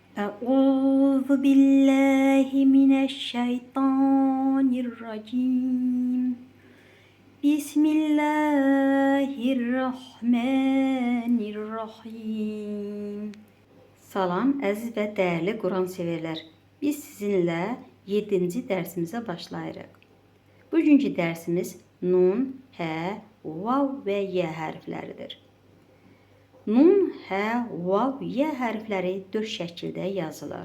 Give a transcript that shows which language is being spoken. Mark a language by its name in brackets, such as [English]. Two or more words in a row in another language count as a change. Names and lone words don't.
[Arabic] أعوذ بالله من الشيطان الرجيم بسم الله الرحمن الرحيم. [Azerbaijani] Salam əziz və dəyərli Quran severlər. Biz sizinlə 7-ci dərsimizə başlayırıq. Bugünkü dərsimiz nun, hə, vav və yə hərfləridir. Nun, hə, vav, yə hərfləri 4 şəkildə yazılır.